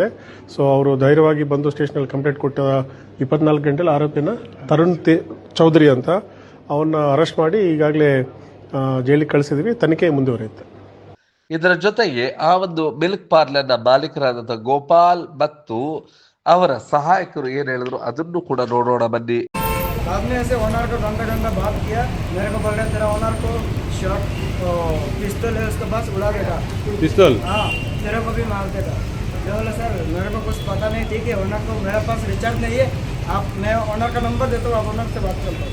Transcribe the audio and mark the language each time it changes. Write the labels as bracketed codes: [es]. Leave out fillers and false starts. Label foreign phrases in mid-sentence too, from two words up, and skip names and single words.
[kn] ಸೊ ಅವರು ಧೈರ್ಯವಾಗಿ ಬಂದು ಸ್ಟೇಷನಲ್ಲಿ ಕಂಪ್ಲೇಂಟ್ ಕೊಟ್ಟ 24 ಗಂಟೆಲಿ ಆರೋಪಿನ ತರುಣ್ ಚೌಧರಿ ಅಂತ ಅವನ್ನ ಅರೆಸ್ಟ್ ಮಾಡಿ ಈಗಾಗಲೇ ಜೈಲಿಗೆ ಕಳಿಸಿದ್ವಿ. ತನಿಖೆ ಮುಂದುವರಿಯುತ್ತೆ. ಇದರ ಜೊತೆಗೆ ಆ ಒಂದು [en] milk parlour [kn] ಮಾಲೀಕರಾದಂತಹ ಗೋಪಾಲ್ ಮತ್ತು ಅವರ ಸಹಾಯಕರು ಏನ್ ಹೇಳಿದ್ರು ಅದನ್ನು ಕೂಡ ನೋಡೋಣ ಬನ್ನಿ. [hi] बाद में ऐसे ओनर को गंदा बात किया. मेरे को बोल रहे तेरा ओनर को शॉट पिस्तौल है उसके पास उड़ा देगा. पिस्तौल? हाँ, तेरे को भी मार देगा. मैं बोला सर मेरे को कुछ पता नहीं. ठीक है, ओनर को मेरे पास रिचार्ज नहीं है, आप मैं ओनर का नंबर देता हूँ, आप ओनर से बात करता हूँ.